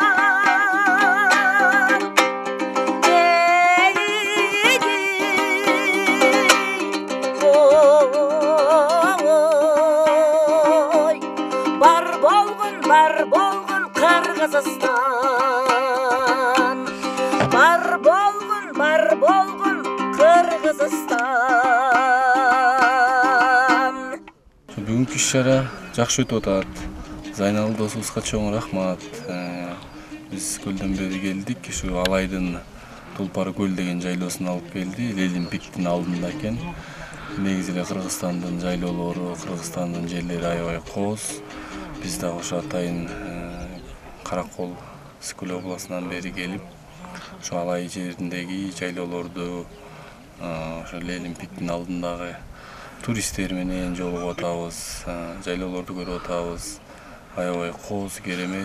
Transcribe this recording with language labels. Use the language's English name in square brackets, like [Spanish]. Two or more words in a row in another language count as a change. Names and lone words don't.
[Kyrgyz] Бар болғын Қырғызстан. Бар болғын Қырғызстан. Бүгүнкү иш-чара жакшы өтүп атат. Зайнал досубузга чоң рахмат. Биз көлдөн бери келдик. Ушу Алайдын Тулпар көл деген жайлоосуна алып келди. Олимпиктин алдында экен. Негизи эле Кыргызстандын жайлоолору, Кыргызстандын жерлери аябай кооз. Биз да ошо атайын Каракол Скөл областынан бери келип, ошо Алай жериндеги жайлоолорду, ошо Олимпиктин алдындагы туристтер менен жолугуп атабыз, жайлоолорду көрүп атабыз. Аябай кооз, керемет.